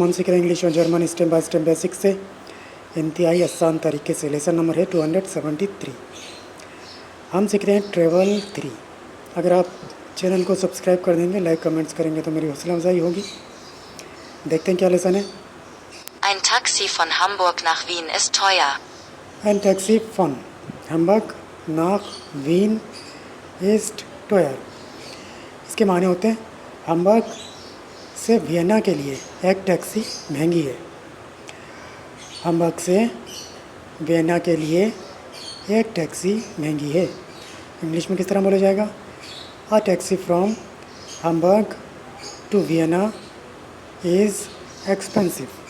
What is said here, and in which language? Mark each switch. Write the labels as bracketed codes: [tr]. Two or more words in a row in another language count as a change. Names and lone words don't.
[hi] हम सीख रहे हैं इंग्लिश और जर्मन [en] step by step [hi] बेसिक से इंतहाई आसान तरीके से। लेसन नंबर है 273। हम सीख रहे हैं ट्रेवल 3। अगर आप चैनल को सब्सक्राइब कर देंगे, [en] like comments [hi] करेंगे तो मेरी हौसला अफजाई होगी। देखते हैं क्या लेसन है। [de] Ein Taxi von Hamburg nach Wien ist teuer. Ein Taxi von Hamburg nach Wien ist teuer। [hi] इसके माने होते हैं हम्बर्ग से वियना के लिए एक टैक्सी महंगी है। हम्बर्ग से वियना के लिए एक टैक्सी महंगी है। इंग्लिश में किस तरह बोला जाएगा? [en] A taxi from Hamburg to Vienna is expensive.